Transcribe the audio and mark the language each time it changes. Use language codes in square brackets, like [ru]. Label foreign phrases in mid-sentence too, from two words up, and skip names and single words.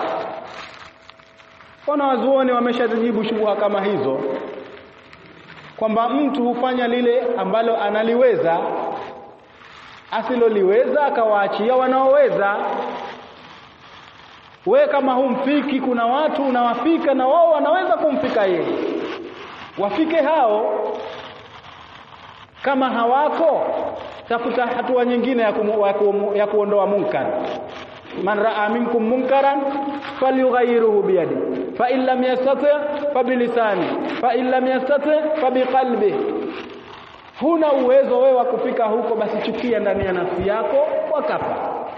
[sw] Wanawazuoni wameshajibu shubha kama hizo, kwamba mtu hufanya lile ambalo analiweza, asiloliweza akawaachia wanaoweza. We kama humfiki, kuna watu unawafika na wao wanaweza kumfika yeye, wafike hao. Kama hawako, tafuta hatua nyingine ya kuondoa munkar. [ar] من رأى منكم منكرا فليغيره بيده فإن لم يستطع فبلسانه فإن لم يستطع فبقلبه. [sw] Huna uwezo wewe wa kufika huko, basi chukia ndani ya nafsi yako wakafa.